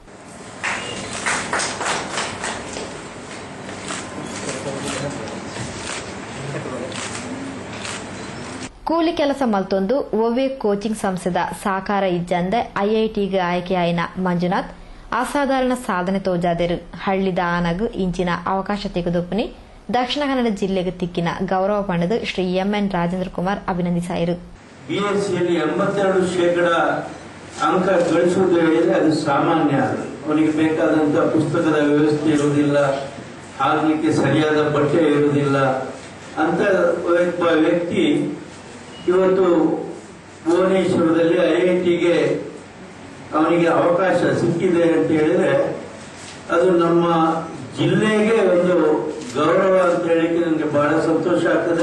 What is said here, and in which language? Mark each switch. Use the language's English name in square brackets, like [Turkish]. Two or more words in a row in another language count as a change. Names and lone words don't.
[Tulu] ಕೂಲಿ ಕೆಲಸ ಮಲ್ತೊಂದು ಒವ್ವೆ ಕೋಚಿಂಗ್ ಸಂಸ್ಥೆದ ಸಹಕಾರ ಇಜ್ಜಂದೆ ಐಐಟಿಗೆ ಆಯ್ಕೆಯಾಯಿನ ಮಂಜುನಾಥ್ ಅಸಾಧಾರಣ ಸಾಧನೆ ತೋಜಾದರು. ಹಳ್ಳಿದ ಆನಗು ಇಂಚಿನ ಅವಕಾಶ ತೆಗೆದುಪನಿ ದಕ್ಷಿಣ ಕನ್ನಡ ಜಿಲ್ಲೆಗೆ ತಿಕ್ಕಿನ ಗೌರವ ಪಡೆದು ಶ್ರೀ ಎಂಎನ್ ರಾಜೇಂದ್ರ ಕುಮಾರ್ ಅಭಿನಂದಿಸಿದರು. [Kannada] ಬಿಎಸ್ಸಿಯಲ್ಲಿ 82% ಅಂಕ ಗಳಿಸುವುದು ಹೇಳಿದ್ರೆ ಅದು ಸಾಮಾನ್ಯ. ಅವನಿಗೆ ಬೇಕಾದಂತಹ ಪುಸ್ತಕದ ವ್ಯವಸ್ಥೆ ಇರುವುದಿಲ್ಲ, ಆಗಲಿಕ್ಕೆ ಸರಿಯಾದ ಬಟ್ಟೆ ಇರುವುದಿಲ್ಲ ಅಂತ ಒಬ್ಬ ವ್ಯಕ್ತಿ ಇವತ್ತು ಭುವನೇಶ್ವರದಲ್ಲಿ ಐಐಟಿಗೆ ಅವನಿಗೆ ಅವಕಾಶ ಸಿಕ್ಕಿದೆ ಅಂತ ಹೇಳಿದ್ರೆ ಅದು ನಮ್ಮ ಜಿಲ್ಲೆಗೆ ಒಂದು ಗೌರವ ಅಂತ ಹೇಳಿಕ್ಕೆ ನನಗೆ ಬಹಳ ಸಂತೋಷ ಆಗ್ತದೆ.